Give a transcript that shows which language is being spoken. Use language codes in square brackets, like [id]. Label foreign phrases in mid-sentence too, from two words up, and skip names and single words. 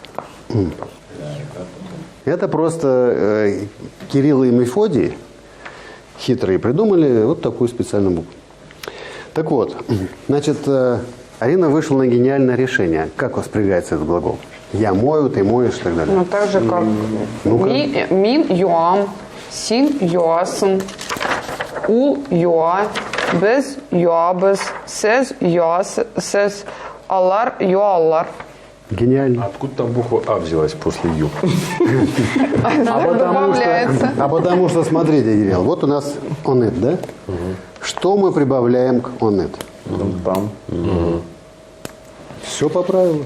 [ru] Это просто Кирилл и Мефодий, хитрые, придумали вот такую специальную букву. Так вот, значит, Арина вышла на гениальное решение. Как воспрягается этот глагол? Я мою, ты моешь и так далее. Ну, так же, как [tt] мин юам, син юасм, у юа, без юабес, сез юасез, алар юаллар. [ru] Гениально. Откуда там буква А взялась после Ю? Добавляется. А потому что, смотрите, Кирилл, вот у нас онет, да? Что мы прибавляем к онет? Там. Все по правилу.